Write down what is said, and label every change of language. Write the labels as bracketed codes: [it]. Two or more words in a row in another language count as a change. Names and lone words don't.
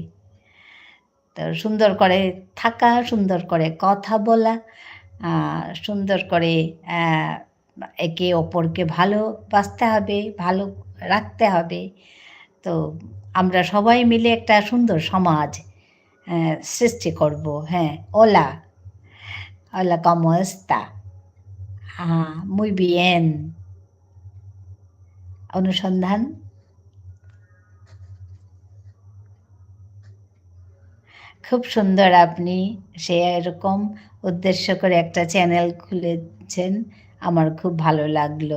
[bn] তো সুন্দর করে থাকা, সুন্দর করে কথা বলা, সুন্দর করে একে অপরকে ভালোবাসতে হবে, ভালো রাখতে হবে। তো আমরা সবাই মিলে একটা সুন্দর সমাজ সৃষ্টি করব। [es] হ্যাঁ, hola hola como está? Muy bien. [bn] অনুসন্ধান। খুব সুন্দর, আপনি সে এরকম উদ্দেশ্য করে একটা চ্যানেল খুলেছেন, আমার খুব ভালো লাগলো।